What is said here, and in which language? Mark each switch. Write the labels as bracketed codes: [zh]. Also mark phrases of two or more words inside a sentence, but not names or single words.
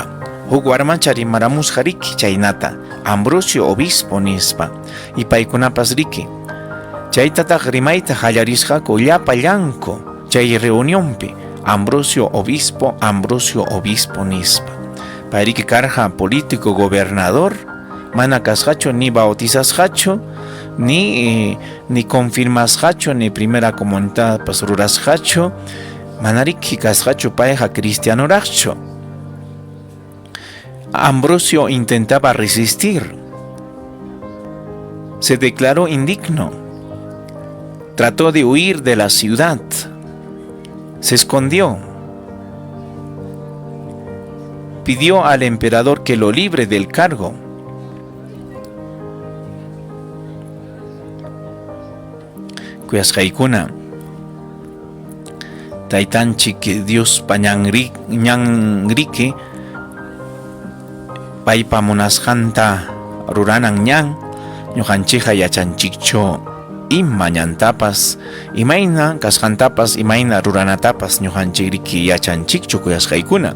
[qu] Huk warmacha rimaramusqa riki chaynata Ambrosio obispo nispa, y paykunapas riki chaytataj rimayta hallarisqaku llapa llanko chay reunionpi Ambrosio obispo nispa. Payriki karja [es] político gobernador, [qu] mana kasqachu ni bautizasqachu, ni confirmasqachu, ni [es] primera comunidad [qu] pas rurasqachu, manariki kasqachu payqa cristianoraqchu. [es] Ambrosio intentaba resistir. Se declaró indigno. Trató de huir de la ciudad. Se escondió. Pidió al emperador que lo libre del cargo. [qu] Kuyasqaykuna, taytanchik Dios ñanriki paypa munasqanta ruranan ñan, ñuqanchikqa yachanchikchu ima ñantapas, imayna kasqantapas, imayna ruranatapas ñuqanchik riki yachanchikchu kuyasqaykuna.